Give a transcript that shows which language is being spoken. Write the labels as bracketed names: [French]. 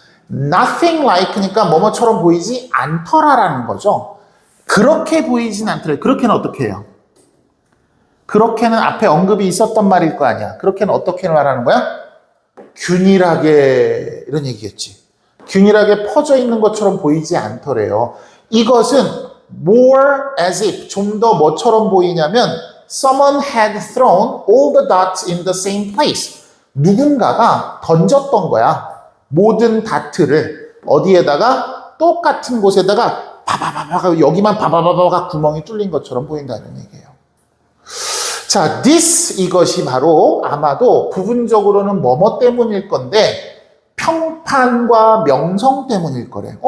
[Korean] nothing like니까 뭐뭐처럼 보이지 않더라라는 거죠. 그렇게 보이진 않더라. 그렇게는 어떻게 해요? 그렇게는 앞에 언급이 있었던 말일 거 아니야. 그렇게는 어떻게 말하는 거야? 균일하게 이런 얘기겠지. 균일하게 퍼져 있는 것처럼 보이지 않더래요. 이것은 [English] more as if [Korean] 좀 더 뭐처럼 보이냐면 [English] someone had thrown all the dots in the same place. [Korean] 누군가가 던졌던 거야. 모든 다트를 어디에다가 똑같은 곳에다가 바바바바 여기만 바바바바가 구멍이 뚫린 것처럼 보인다는 얘기예요. 자, 이것이 바로 아마도 부분적으로는 뭐뭐 때문일 건데 평판과 명성 때문일 거래.